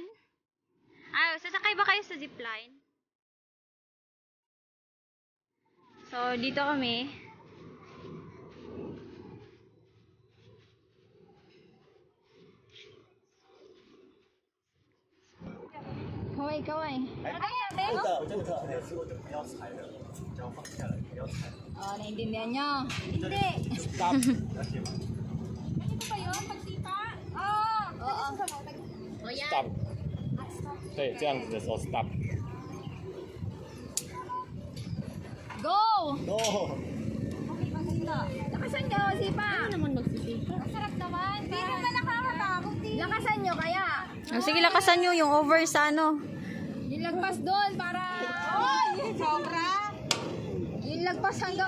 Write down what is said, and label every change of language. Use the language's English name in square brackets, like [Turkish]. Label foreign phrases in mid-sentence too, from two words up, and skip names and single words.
[Filipino] Ay, sasakay ba kayo sa zipline? So, dito kami. Kaway, kaway. [Chinese] 这个还是我的，不要踩的，只要放下来，不要踩。 [Filipino] Oh, naiintindihan nyo? Hindi. [Chinese] Stop，了解吗 [Filipino] Ano ba yun? Pagsipa? Oo. Oo. ？Stop。对，这样子的时候 stop。 Go! Go! Lakasan nyo, sipa. Ano naman magsisipa? Masarap naman. Hindi naman nakakatakot. Lakasan nyo kaya. Oh, sige, lakasan nyo yung over sa ano. Yung lagpas doon para... Oh! Sobra! Yung lagpas hanggang...